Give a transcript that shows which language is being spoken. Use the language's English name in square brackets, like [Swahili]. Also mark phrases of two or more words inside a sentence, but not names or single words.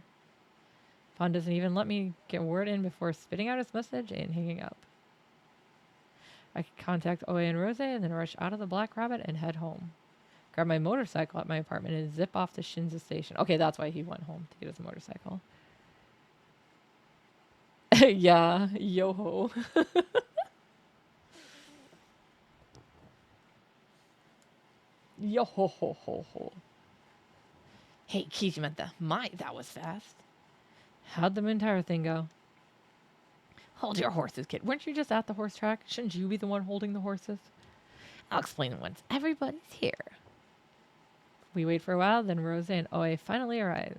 [English] Bon doesn't even let me get word in before spitting out his message and hanging up. I can contact Oe and Rose and then rush out of the Black Rabbit and head home. Grab my motorcycle at my apartment and zip off to Shinza Station. Okay, that's why he went home, to get his motorcycle. Yeah, yo-ho. Yo-ho-ho-ho-ho. Hey, Kijimenta, that was fast. How'd the moon tower thing go? Hold your horses, kid. Weren't you just at the horse track? Shouldn't you be the one holding the horses? I'll explain once everybody's here. We wait for a while, then Rose and Oe finally arrive.